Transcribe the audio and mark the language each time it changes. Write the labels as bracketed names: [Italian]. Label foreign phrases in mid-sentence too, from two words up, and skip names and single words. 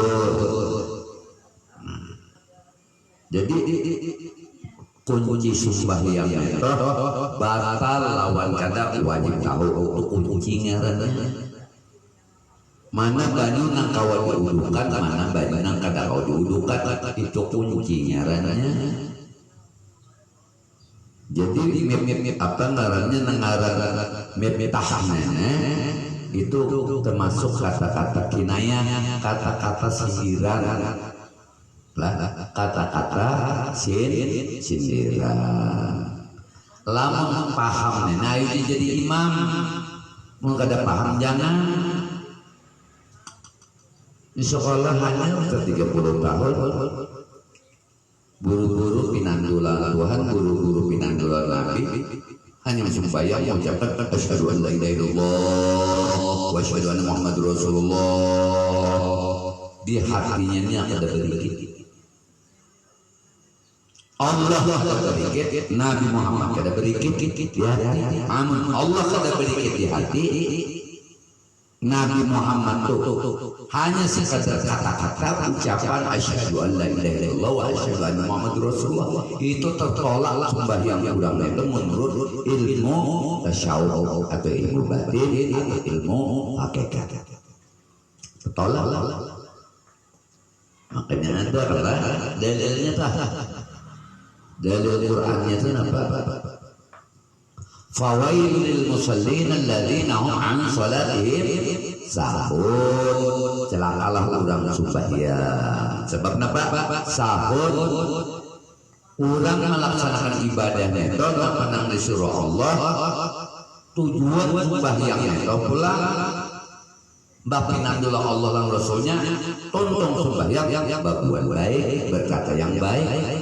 [Banjar] Jadi kunci sembahyang itu batal lawan kada wajib tahu kunci ngarannya. Mana baju nang kawal diudukan, mana baju nang kada kau diudukan, itu kunci ngarannya. Jadi apa ngarannya nengaran miftahnya itu termasuk kata-kata kinayah, kata-kata sindiran lah, kata-kata sindiran. Lama paham nah itu jadi imam, mau kada paham jangan. Di sekolah hanya 30 tahun buru-buru pinandulan Tuhan, buru-buru pinandulan Nabi, hanya sembahyang mengucapkan [Arabic] أشهد أن لا إله إلا الله وأشهد أن محمدا رسول الله, [Banjar] di hatinya ini ada berikit Allah kada berikit, Nabi Muhammad kada berikit di hati. Amun Allah kada berikit di hati, Nabi Muhammad tuh hanya sekadar kata-kata ucapan [Arabic] أشهد أن لا إله إلا الله وأشهد أن محمدا رسول الله, [Banjar] itu tertolak sembahyang kurang itu menurut ilmu tasawuf atau ilmu batin atau ilmu hakikat. Tertolak. Makanya ada lah dalilnya tah. Dalil Qur'annya itu apa? [Arabic] فويل للمصلين الذين هم عن صلاتهم ساهون. [Banjar] Celakalah urang sembahyang. Sebab napa? Sahun. Urang melaksanakan ibadahnya itu nang disuruh Allah. Tujuan sembahyang itu pula bapinandullah Allah dan Rasulnya, tonton sembahyang yang babuan baik, berkata yang baik.